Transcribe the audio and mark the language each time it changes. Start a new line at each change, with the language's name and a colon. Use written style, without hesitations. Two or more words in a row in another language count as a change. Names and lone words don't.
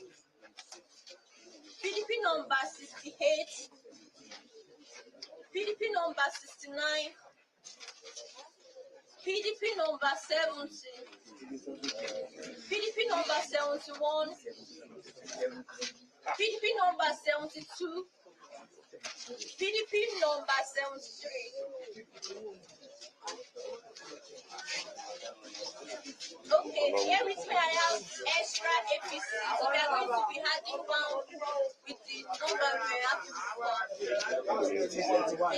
English: PDP number 68. PDP number 69. PDP number 70. PDP number 71. PDP number 72. PDP number 73. Okay, here with me I have extra APC. So we are going to be adding one with the number we have before.